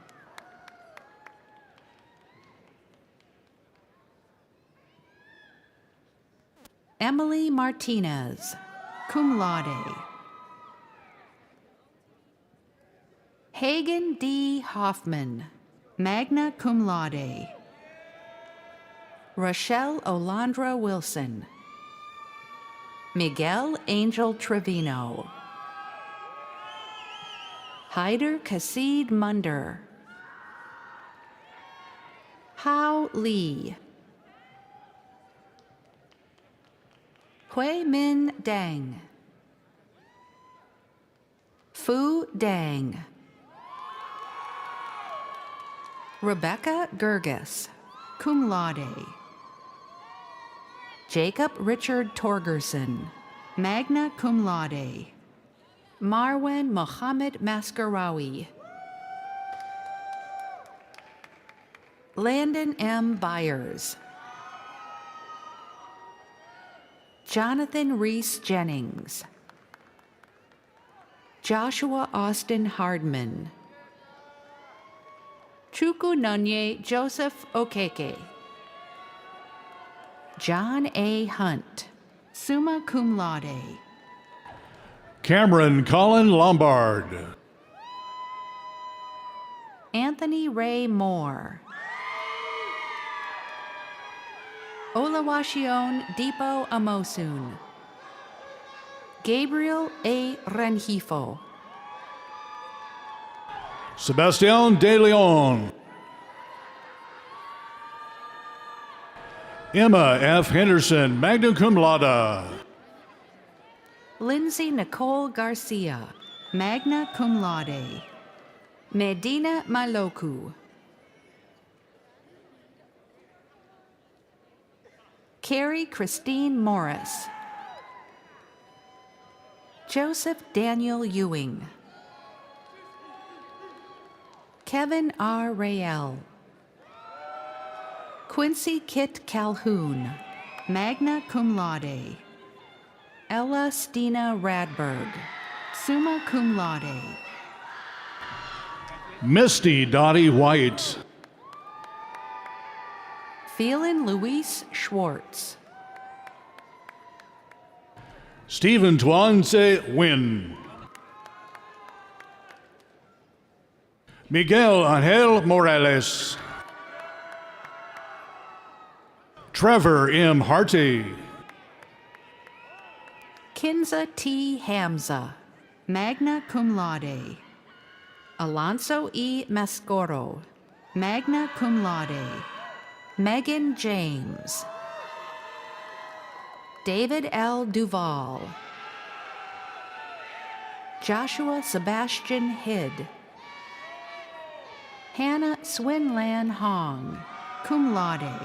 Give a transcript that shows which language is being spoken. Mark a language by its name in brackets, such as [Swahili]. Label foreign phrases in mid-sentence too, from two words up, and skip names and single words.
[English] Emily Martinez, [Latin] cum laude. [English] Hagen D. Hoffman, [Latin] magna cum laude. [English] Rochelle Olandra Wilson. Miguel Angel Trevino. Hyder Kasid Munder. Hao Lee. Hui Min Dang. Fu Dang. Rebecca Gerges, [Latin] cum laude. [English] Jacob Richard Torgerson, [Latin] magna cum laude. [English] Marwan Mohammed Maskarawi. Landon M. Byers. Jonathan Reese Jennings. Joshua Austin Hardman. Chukwu Nonye Joseph Okeke. John A. Hunt, [Latin] summa cum laude. [English] Cameron Colin Lombard. Anthony Ray Moore. Olawashion Dipo Amosun. Gabriel A. Rengifo. Sebastian De Leon. Emma F. Henderson, [Latin] magna cum laude. [English] Lindsay Nicole Garcia, [Latin] magna cum laude. [English] Medina Maloku. Carrie Christine Morris. Joseph Daniel Ewing. Kevin R. Rael. Quincy Kit Calhoun, [Latin] magna cum laude. [English] Ella Stina Radberg, [Latin] summa cum laude. [English] Misty Dottie White. Phelan Luis Schwartz. Stephen Twanse Wynn. Miguel Angel Morales. Trevor M. Harty. Kinza T. Hamza, [Latin] magna cum laude. [English] Alonso E. Mascoro, [Latin] magna cum laude. [English] Megan James. David L. Duval. Joshua Sebastian Hidd. Hannah Swinlan Hong, [Latin] cum laude.